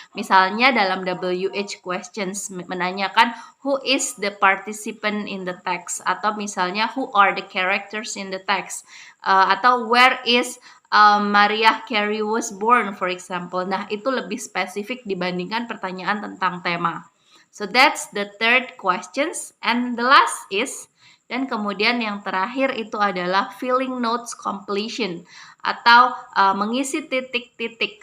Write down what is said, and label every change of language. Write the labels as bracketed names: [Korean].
[Indonesian] Misalnya dalam [English] WH questions menanyakan who is the participant in the text, [Indonesian] atau misalnya [English] who are the characters in the text, atau where is Mariah Carey was born, for example. [Indonesian] Nah, itu lebih spesifik dibandingkan pertanyaan tentang tema. [English] So that's the third questions. And the last is, [Indonesian] dan kemudian yang terakhir itu adalah filling notes completion atau mengisi titik-titik.